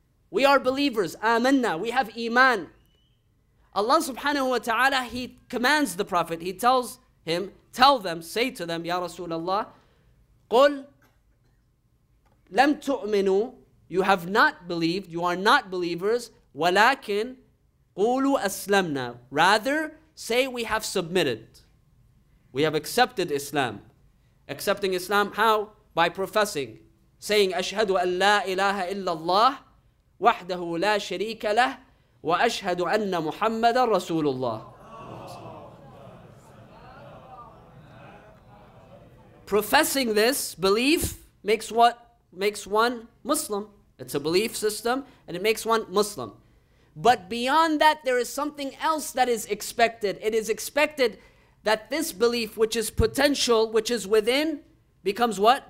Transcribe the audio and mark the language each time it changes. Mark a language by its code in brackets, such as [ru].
[en] We are believers, آمَنَّا, we have iman. Allah subhanahu wa ta'ala, He commands the Prophet, He tells him, tell them, say to them, Ya Rasulullah, [ar] قُلْ لَمْ تُؤْمِنُوا, [en] you have not believed, you are not believers, [ar] وَلَكِنْ قُولُوا أَسْلَمْنَا. [en] Rather, say we have submitted. We have accepted Islam. Accepting Islam, how? By professing, saying, [ar] أشهد أن لا إله إلا الله وحده لا شريك له وأشهد أن محمد رسول الله. [en] Professing this belief makes what? Makes one Muslim. It's a belief system and it makes one Muslim. But beyond that, there is something else that is expected. It is expected that this belief, which is potential, which is within, becomes what?